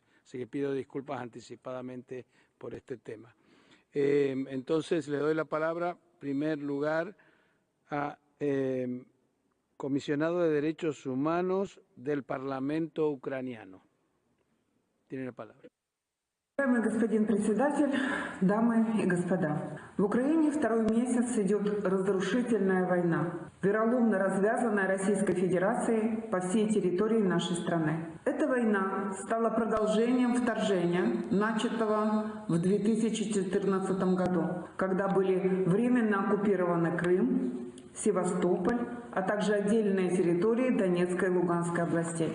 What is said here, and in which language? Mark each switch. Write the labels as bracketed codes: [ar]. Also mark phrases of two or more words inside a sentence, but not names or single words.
[es] Así que pido disculpas anticipadamente por este tema. Entonces le doy la palabra, en primer lugar, a comisionado de Derechos Humanos del Parlamento ucraniano. Tiene la palabra. [ru] Уважаемый господин председатель, дамы и господа, в Украине второй месяц идет разрушительная война, вероломно развязанная Российской Федерацией по всей территории нашей страны. Эта война стала продолжением вторжения, начатого в 2014 году, когда были временно оккупированы Крым, Севастополь, а также отдельные территории Донецкой и Луганской областей.